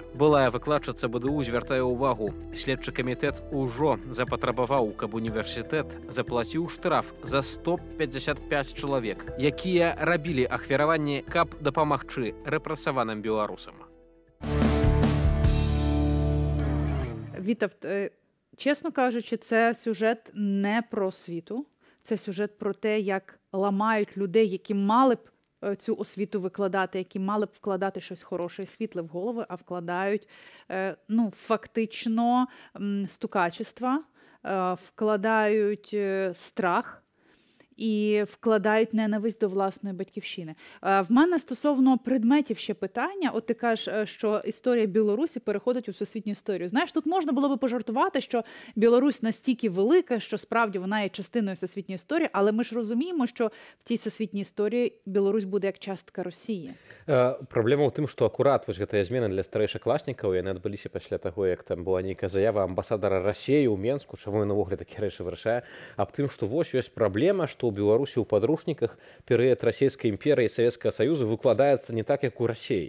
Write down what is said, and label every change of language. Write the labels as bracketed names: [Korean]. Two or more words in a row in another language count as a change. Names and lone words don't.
[Belarusian] Былая выкладчыца БДУ звяртае ўвагу. Следчы камітэт ужо запатрабаваў, каб універсітэт заплаціў штраф за 155 чалавек, якія рабілі ахвяраванні, каб дапамагчы рэпрэсаваным беларусам. Вітавт, [Ukrainian] чесно кажучи, це сюжет не про освіту, це сюжет про те, як ламають людей, які мали б цю освіту викладати, які мали б вкладати щось хороше і світле в голови, а вкладають фактично стукачества, вкладають страх і вкладають ненависть до власної батьківщини. В мене стосовно предметів ще питання. От ти кажеш, що історія Білорусі переходить у всесвітню історію. Знаєш, тут можна було би пожартувати, що Білорусь настільки велика, що справді вона є частиною всесвітньої історії, але ми ж розуміємо, що в цій всесвітній історії Білорусь буде як частка Росії. [Belarusian] Праблема ў тым, што акурат вось гэтыя змены для старэйшакласнікаў, яны адбыліся пасля таго, як там была нейкая заява амбасадара Расіі ў Менску, чаму ён увогуле такія рэчы вырашае, аб тым, што вось ёсць праблема, што ў Беларусі ў падручніках перыяд расійскай імперыі і Савецкага Саюза выкладаецца не так, як у Расіі.